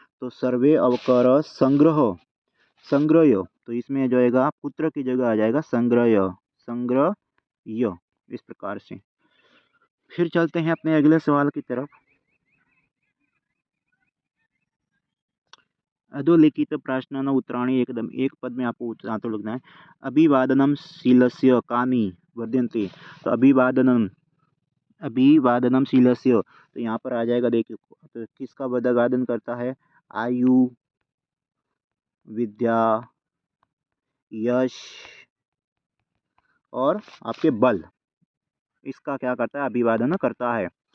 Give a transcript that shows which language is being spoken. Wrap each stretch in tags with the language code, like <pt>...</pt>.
<hi>तो सर्वे अवकार संग्रह, संग्रह, तो इसमें जो आएगा पुत्र की जगह आ जाएगा संग्रह, संग्रह, इस प्रकार से। फिर चलते हैं अपने अगले सवाल की तरफ। अधोलिखित प्रश्न उत्तराणी एकदम एक पद में आपको उत्तर लिखना है।</hi> <sa>अभिवादनम शीलस्य कानि वर्धन्ते।</sa> <hi>तो अभिवादनम, अभिवादनम शीलस्य, तो यहाँ पर आ जाएगा देखिए, तो किसका अभिवादन करता है, आयु, विद्या, यश और आपके बल, इसका क्या करता है, अभिवादन करता है।</hi>